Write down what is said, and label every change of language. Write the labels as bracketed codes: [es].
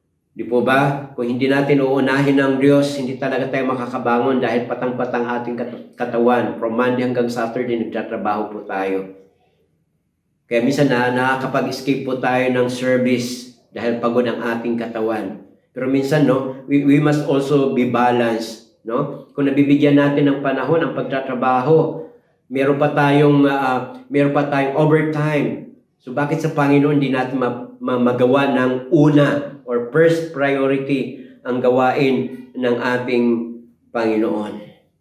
[tl] Di po ba? Kung hindi natin uunahin ng Diyos, hindi talaga tayo makakabangon dahil patang-patang ating katawan. From Monday hanggang Saturday, nagtatrabaho po tayo. Kaya minsan nakakapag-escape po tayo ng service dahil pagod ang ating katawan. Pero minsan, no, [en] we must also be balanced. No? [tl] Kung nabibigyan natin ng panahon ang pagtatrabaho, meron pa tayong overtime. So bakit sa Panginoon hindi natin magawa ng una or first priority ang gawain ng ating Panginoon?